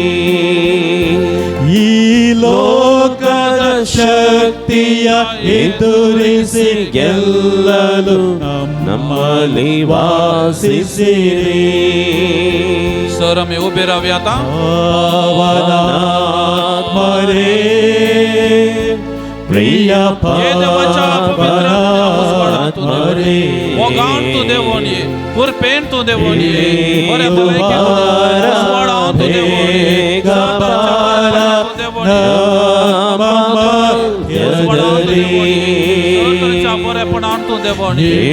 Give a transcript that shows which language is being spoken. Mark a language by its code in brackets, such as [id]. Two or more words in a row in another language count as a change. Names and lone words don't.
[kn] ಈ ಲೋಕದ ಶಕ್ತಿಯ ಎದುರಿಸಿ ಗೆಲ್ಲಲು ನಮ್ಮಲ್ಲಿ ವಾಸಿಸಿರಿ. [mr] सर आम्ही उभे राहूया आता. [kok] पावनात्मरे प्रिय पावनात्मरे मोगान तू देवोनी कृपेन तू देवोनी बरे भलायकी उजवाडान तू देवोनी बरेपणान तू देवोनी